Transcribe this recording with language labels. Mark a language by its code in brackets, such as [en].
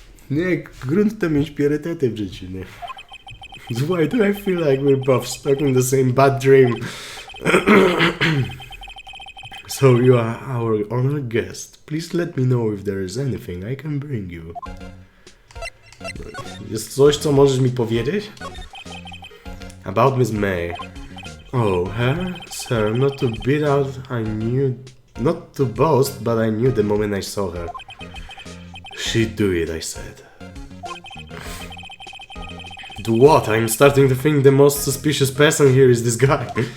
[pl] Nie, grunt to mieć priorytety w życiu, nie? [en] Why do I feel like we're both stuck in the same bad dream? So you are our honored guest. Please let me know if there is anything I can bring you. [pl] Jest coś, co możesz mi powiedzieć? [en] About Miss May. Oh, her? Sir, not to beat out, not to boast, but I knew the moment I saw her. She'd do it, I said. Do what? I'm starting to think the most suspicious person here is this guy.